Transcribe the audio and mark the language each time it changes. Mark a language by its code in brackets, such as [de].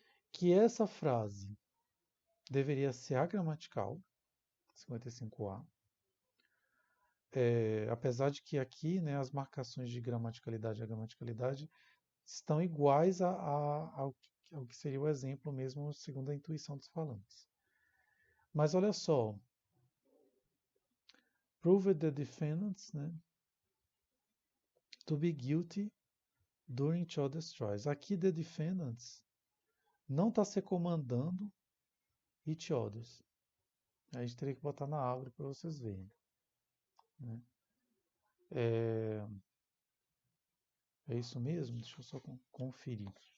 [pt] Que essa frase deveria ser agramatical, 55A, apesar de que aqui, né, as marcações de gramaticalidade e agramaticalidade estão iguais ao que seria o exemplo mesmo segundo a intuição dos falantes. Mas olha só, [en] proved the defendants, né, to be guilty during each other's trials. [pt] Aqui, the defendants não está se comandando each others. A gente teria que botar na árvore para vocês verem, né? É, é isso mesmo? Deixa eu só conferir.